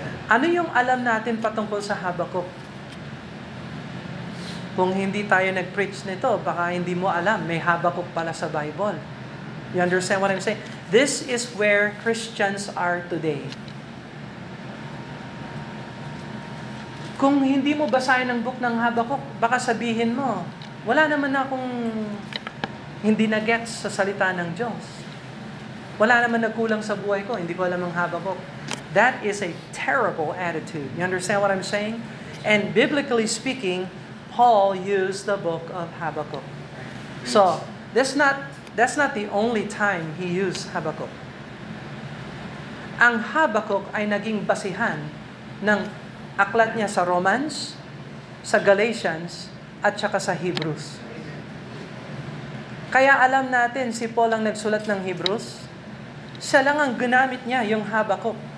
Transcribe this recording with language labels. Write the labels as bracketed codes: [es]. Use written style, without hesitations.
[tl] Ano yung alam natin patungkol sa Habakuk? Kung hindi tayo nag-preach nito, baka hindi mo alam, may Habakuk pala sa Bible. [en] You understand what I'm saying? This is where Christians are today. [tl] Kung hindi mo basahin ang book ng Habakuk, baka sabihin mo, wala naman akong hindi na-gets sa salita ng Diyos. Wala naman nagkulang sa buhay ko, hindi ko alam ang Habakuk. [en] That is a terrible attitude. You understand what I'm saying? And biblically speaking, Paul used the book of Habakkuk. So, that's not the only time he used Habakkuk. [tl] Ang Habakkuk ay naging basihan ng aklat niya sa Romans, sa Galatians, at saka sa Hebrews. Kaya alam natin, si Paul ang nagsulat ng Hebrews, siya lang ang ginamit niya, yung Habakkuk.